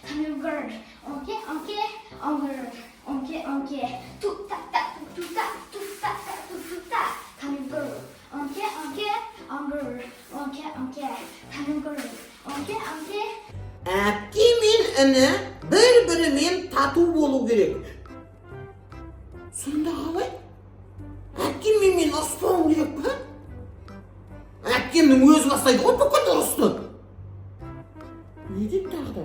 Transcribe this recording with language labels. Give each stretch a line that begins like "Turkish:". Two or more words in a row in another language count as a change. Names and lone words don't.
English: you girl? Okay, okay, girl. Okay, okay. Tuk tak tak, tuk tak, tuk tak tak, tuk tak. Can you girl? Okay, okay, girl. Okay, okay. Can you girl? Okay, okay.
Kazakh: Әпке мен іні бір-бірімен тату болу керек. Сонда қалай? Әпкем мен ұрыспауым керек па? Әпкемнің өзі бастайды ғой бүкіл ұрысты. Не деп тағы да?